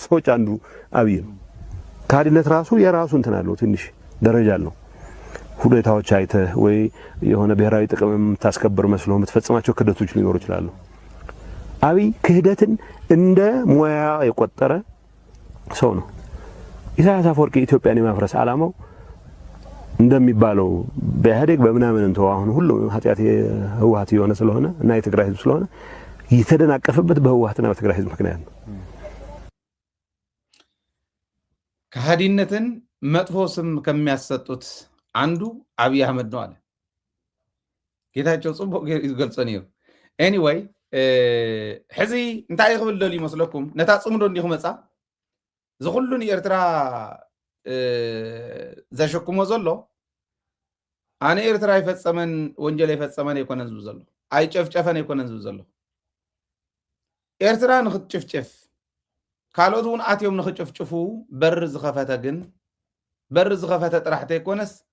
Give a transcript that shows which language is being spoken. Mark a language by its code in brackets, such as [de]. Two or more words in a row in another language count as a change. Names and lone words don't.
[am] ሰዎች አንዱ አብይ ነው ከሃዲነት ራሱ የራሱ እንትን አለው ትንሽ ደረጃ አለው ሁኔታዎች አይተ ወይ የሆነ ብሔራዊ ጥቅም ታስከብር መስሎ የምትፈጽማቸው ክደቶች ሊኖሩ ይችላሉ አብይ ክህደትን እንደ ሙያ የቆጠረ ሰው ነው ኢሳያስ አፈወርቂ ኢትዮጵያን የማፍረስ ዓላማው እንደሚባለው በኢህአዴግ በምናምን እንተው አሁን ሁሉ ኃጢአት ህወሓት የሆነ ስለሆነ እና የትግራይ ህዝብ ስለሆነ የተደናቀፈበት በህወሓትና በትግራይ ህዝብ ምክንያት ነው ከሃዲነትን መጥፎ ስም ከሚያሰጡት አንዱ አብይ አህመድ ነው አለ [ti] ጌታቸው ጽቡቅ ይገልጾ ነይሩ ኤኒዌይ ሕዚ እንታይ ይኽብል ደል ይመስለኩም ነታ ጽምዶ እንዲኹ መጻ ዝኹሉ ንኤርትራ ዘሸክሞ ዘሎ ኣነ ኤርትራ ይፈጸመን ወንጀል ይፈጸመን ኣይኮነን ዝብል ዘሎ ኣይጨፍጨፈን ኣይኮነን ዝብል ዘሎ ኤርትራ ንኽትጭፍጭፍ ካልኦት እውን ኣትዮም ንኽጭፍጭፉ በር ዝኸፈተ ግን በር ዝኸፈተ ጥራሕተ ኣይኮነስ